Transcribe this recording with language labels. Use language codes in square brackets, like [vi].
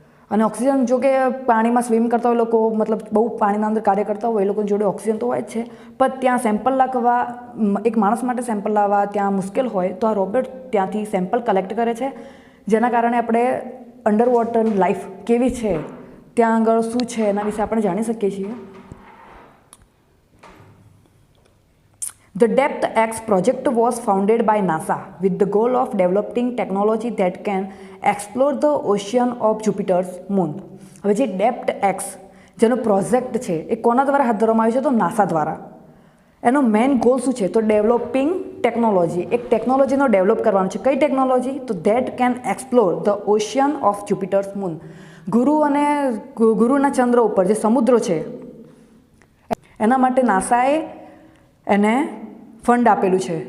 [gu] અને ઓક્સિજન, જો કે પાણીમાં સ્વિમ કરતા હોય લોકો, મતલબ બહુ પાણીના અંદર કાર્ય કરતા હોય, એ લોકોની જોડે ઓક્સિજન તો હોય જ છે, પણ ત્યાં સેમ્પલ લાવવા, એક માણસ માટે સેમ્પલ લાવવા ત્યાં મુશ્કેલ હોય, તો આ રોબોટ ત્યાંથી સેમ્પલ કલેક્ટ કરે છે, જેના કારણે આપણે અંડર વોટર લાઈફ કેવી છે, ત્યાં આગળ શું છે, એના વિશે આપણે જાણી શકીએ છીએ. [en] The DepthX project was founded by NASA with the goal of developing technology that can explore the ocean of Jupiter's moon. [gu] હવે જે DepthX જેનો પ્રોજેક્ટ છે એ કોના દ્વારા હાથ ધરવામાં આવ્યો છે? તો નાસા દ્વારા. એનો મેઇન ગોલ શું છે? તો ડેવલપિંગ ટેકનોલોજી, એક ટેકનોલોજીનો ડેવલપ કરવાનો છે. કઈ ટેકનોલોજી? [en] તો that can explore the ocean of Jupiter's moon. [gu] ગુરુના ચંદ્ર ઉપર જે સમુદ્રો છે એના માટે નાસાએ એને ફંડ આપેલું છે.